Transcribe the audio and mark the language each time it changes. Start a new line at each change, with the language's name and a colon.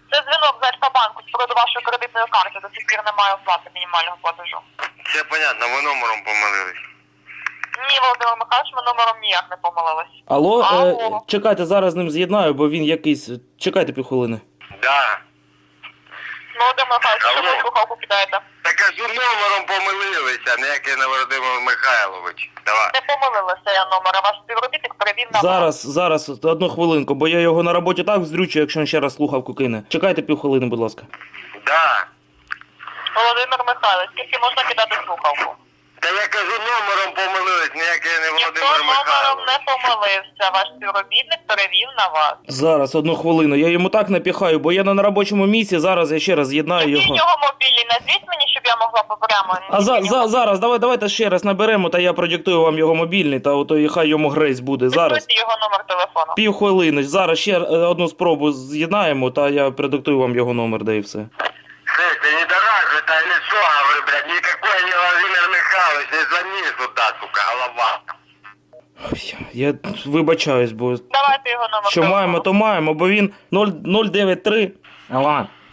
Russian: Это звонок за Альфа-банку про вашу кредитную карту. До сих пор не маю оплаты минимального платежа. Все понятно, вы номером помилились.
Ukrainian: Ні, Володимир Михайлович, мы номером ніяк не помилились. Алло, чекайте, зараз ним з'єднаю, бо він якийсь... Чекайте пів хвилини.
Russian: Да.
Ukrainian: Володимир Михайлович, алло. Що ви слухавку кидаєте? Я кажу, номером помилилися, не як і на Володимир Михайлович. Давай. Не помилилася я номер, а ваш співробітник перевів на... Зараз, одну хвилинку, бо я його на роботі так взрючу, якщо він ще раз слухавку кине. Чекайте пів хвилини, будь ласка.
Russian: Да.
Ukrainian: Володимир Михайлович, скільки можна кидати слухавку? Та я кажу, номером помилились, не як і не Володимир Михайлович. Ніхто номером не помилився, ваш співробітник перевів на вас. Зараз, одну хвилину, я йому так напіхаю, бо я на робочому місці, зараз я ще раз з'єднаю його. Який його мобільний, назвіть мені, щоб я могла поберемо. Зараз, давайте ще раз наберемо, та я продиктую вам його мобільний, та ото і хай йому грець буде, зараз. Підпишіть його номер телефону. Пів хвилини, зараз ще одну спробу з'єднаємо, та я продиктую вам його номер, да і все.
Russian: Слышь, ты не дорогой, ты не что, говорю, блядь, никакой не Владимир Михайлович, не звони сюда, сука, голова.
Ukrainian: Я вибачаюсь, бо... Давайте його номер. Що маємо, то маємо, бо він 093. Алло.